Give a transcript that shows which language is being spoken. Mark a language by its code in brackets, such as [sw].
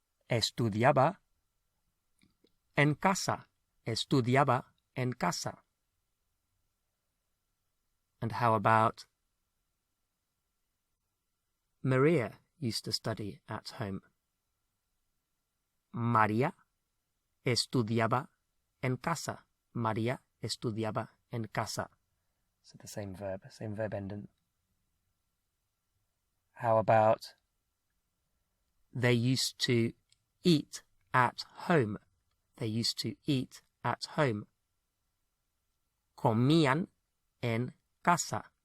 [es] Estudiaba en casa. Estudiaba en casa. [en] And how about Maria used to study at home? [es] María estudiaba en casa. María estudiaba en casa. [en] So the same verb ending. How about they used to eat at home? They used to eat at home. [es] Comían en casa.